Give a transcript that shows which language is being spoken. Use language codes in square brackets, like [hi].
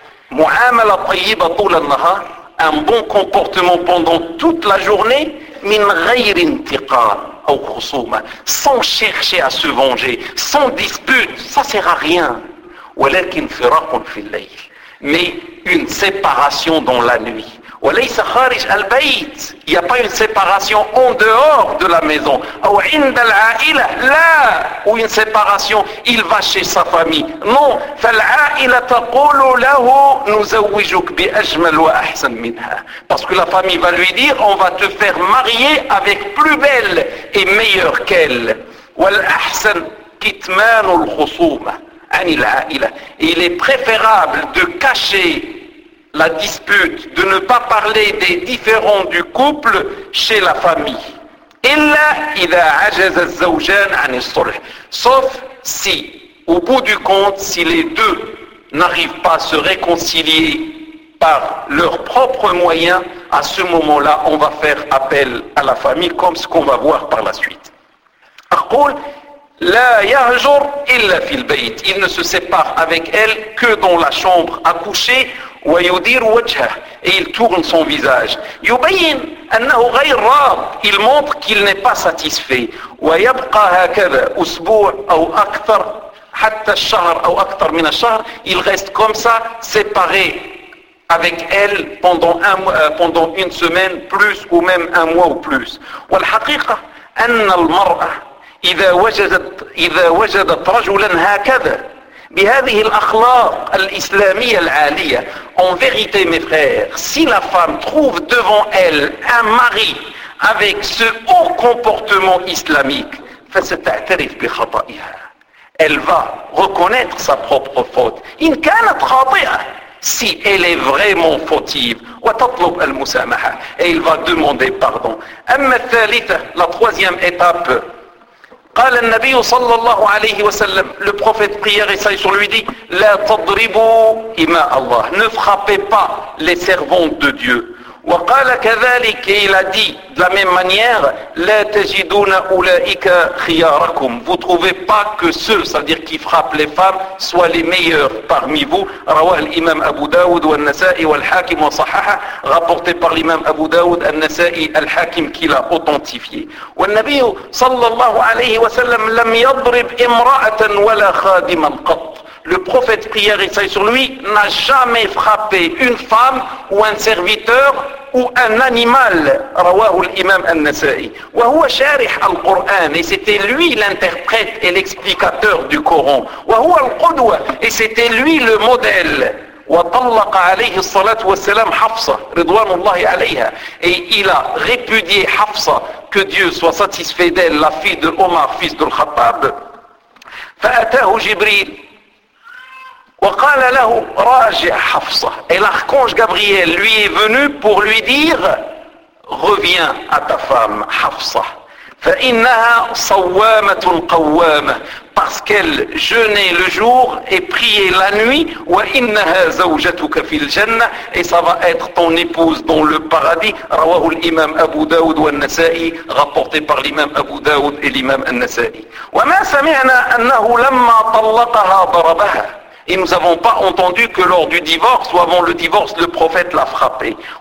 [ar] Mu'amala tayyiba tawla an-nahar, [fr] un bon comportement pendant toute la journée, [ar] min ghayr intiqam aw khusuma, [fr] sans chercher à se venger, sans dispute, ça sert à rien. [ar] Walakin firaqun fil layl, [fr] mais une séparation dans la nuit. [ar] وليس خارج البيت, [fr] il n'y a pas une séparation en dehors de la maison. [ar] أو عند العائلة, لا, [fr] ou une séparation, il va chez sa famille, non. [ar] فالعائلة تقول له نزوجك بأجمل وأحسن منها, [fr] parce que la famille va lui dire on va te faire marier avec plus belle et meilleure qu'elle. [ar] والأحسن كتمان الخصومة عن العائلة, [fr] il est préférable de cacher la dispute, de ne pas parler des différends du couple chez la famille. [ar] إِلَّا إِذَا عَجَزَ الزَّوْجَانِ عَنِ الصُّلْحِ, [fr] sauf si, au bout du compte, si les deux n'arrivent pas à se réconcilier par leurs propres moyens, à ce moment-là, on va faire appel à la famille, comme ce qu'on va voir par la suite. [ar] أقول لا يهجر إلا في البيت, [fr] il ne se sépare avec elle que dans la chambre à coucher. [ar] وَيُدِيرُ وَجْهَهُ, [fr] et il tourne son visage. [ar] يُبَيِّن أَنَّهُ غَيْرُ رَاضٍ, [fr] il montre qu'il n'est pas satisfait. [ar] وَيَبْقَى هَكَذَا أُسْبُوعٌ أَوْ أَكْثَرُ حَتَّى الشَّهْرُ أَوْ أَكْثَرُ مِنَ الشَّهْرِ, [fr] il reste comme ça, séparé avec elle pendant une semaine plus, ou même un mois ou plus. [ar] وَالْحَقِيقَةُ أَنَّ الْمَرْأَةَ إِذَا وَجَدَتْ رَجُلًا هَكَذَا بهذه الأخلاق الإسلامية العالية, [fr] en vérité mes frères, si la femme trouve devant elle un mari avec ce haut comportement islamique, [ar] فستعترف بخطئها, [fr] elle va reconnaître sa propre faute, [ar] إن كانت خاطئة, [fr] si elle est vraiment fautive, [ar] وتطلب المسامحة, [fr] et il va demander pardon. [ar] أما الثالثة, [fr] la troisième étape, [ar] قال النبي صلى الله عليه وسلم, [fr] le prophète prière et saint sur lui dit, [ar] لا تضربوا إماء الله, [fr] ne frappez pas les servantes de Dieu. [ar] وقال كذلك, [fr] et il a dit de la même manière, [ar] لا تجدون أولئك خياركم, [fr] vous trouvez pas que ceux, c'est-à-dire qui frappent les femmes, soient les meilleurs parmi vous. [ar] رواه الإمام أبو داود والنسائي والحاكم وصححه, [fr] rapporté par l'imam Abu Daoud, النسائي, الحاكم, qui l'a authentifié. [ar] والنبي صلى الله عليه وسلم لم يضرب امرأة ولا خادما قط, [fr] le prophète prière et saint sur lui n'a jamais frappé une femme ou un serviteur ou un animal. [ar] رواه الإمام النسائي, وهو شارح القرآن, [fr] et c'était lui l'interprète et l'explicateur du Coran. [ar] وهو القدوة, [fr] et c'était lui le modèle. [ar] وطلق عليه الصلاة والسلام حفصة رضوان الله عليها, [fr] et il a répudié حفصة, que Dieu soit satisfait d'elle, la fille de Omar, fils de Khattab. [ar] فأتاه جبريل وقال له راجع حفصة, [fr] et l'archange Gabriel lui est venu pour lui dire reviens à ta femme حفصة, [ar] فإنها صوامة قوامة, [fr] parce qu'elle jeûnait le jour et priait la nuit. [ar] وإنها زوجتك في الجنة, [fr] et ça va être ton épouse dans le paradis. [ar] رواه الإمام أبو داود والنسائي, [fr] rapporté par l'imam Abu Daoud et l'imam النسائي. [ar] وما سمعنا أنه لما طلقها ضربها, [fr] et nous n'avons pas entendu que lors du divorce ou avant le divorce, le prophète l'a frappé.